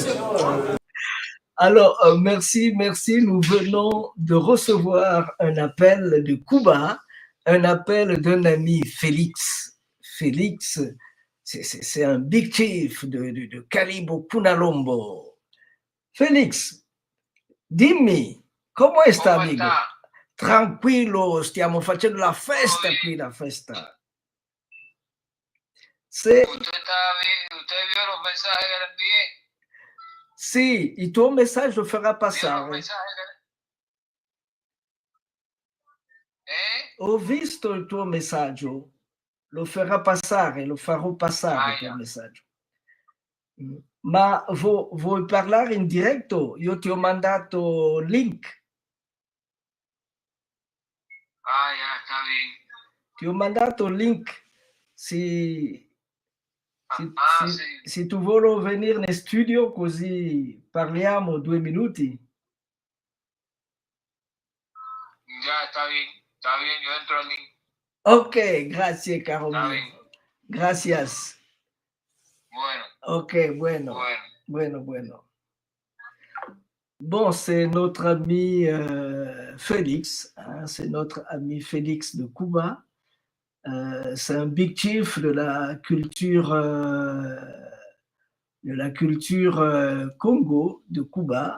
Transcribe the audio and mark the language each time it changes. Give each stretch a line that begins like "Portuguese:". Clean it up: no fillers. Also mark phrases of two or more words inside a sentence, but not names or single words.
French: Alors, merci. Nous venons de recevoir un appel de Cuba, un appel d'un ami Félix. Félix, c'est un
English: big chief
French: de calibre Kunalombo. Félix,
Italian: dimmi, come sta, amico? Tranquillo, stiamo facendo la festa qui, la festa. Se...
Spanish: ¿Usted vio los mensajes que le envié?
Italian: Sì, il tuo messaggio farà passare. Ho visto il tuo messaggio, lo farà passare, lo farò passare il tuo messaggio. Ma vuoi parlare in diretto? Io ti ho mandato link.
Spanish: Está bien.
Italian: Ti ho mandato il link. Se tu vuoi venire in studio così parliamo 2 minuti.
Spanish: Ya, está bien, yo entro al link.
Italian: Ok, grazie caro mio.
Spanish: Gracias. Bueno. Ok, bueno.
French: Bon, c'est notre ami Félix, hein, c'est notre ami Félix de Cuba. C'est un
English: big chief
French: de la culture Congo, de Cuba.